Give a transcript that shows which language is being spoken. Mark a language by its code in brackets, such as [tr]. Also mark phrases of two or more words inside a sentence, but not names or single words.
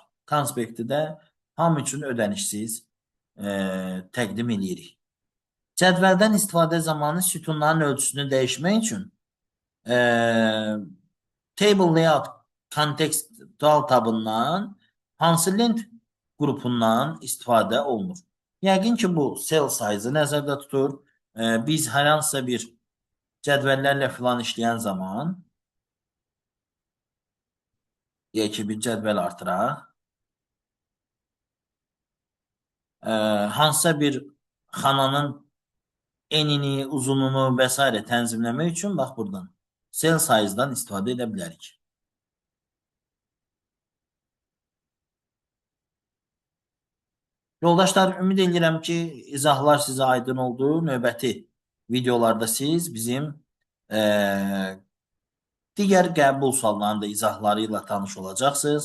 [az] Konspekti də hamı üçün ödənişsiz təqdim edirik. Cədvəldən istifadə zamanı sütunların ölçüsünü dəyişmək üçün Table Layout kontekstual tabından hansı lent qrupundan istifadə olunur? Yəqin ki, bu [en] cell size-ı [az] nəzərdə tutur. Biz hər hansısa bir cədvəllərlə filan işləyən zaman deyək ki, bir cədvəl artıraq. Hansısa bir xananın enini, uzunluğunu və s. tənzimləmək üçün bax buradan [en] cell size-dan [az] istifadə edə bilərik. Yoldaşlar, ümid edirəm ki, izahlar sizə aydın oldu. Növbəti videolarda siz bizim digər qəbul suallarının da izahları ilə tanış olacaqsınız.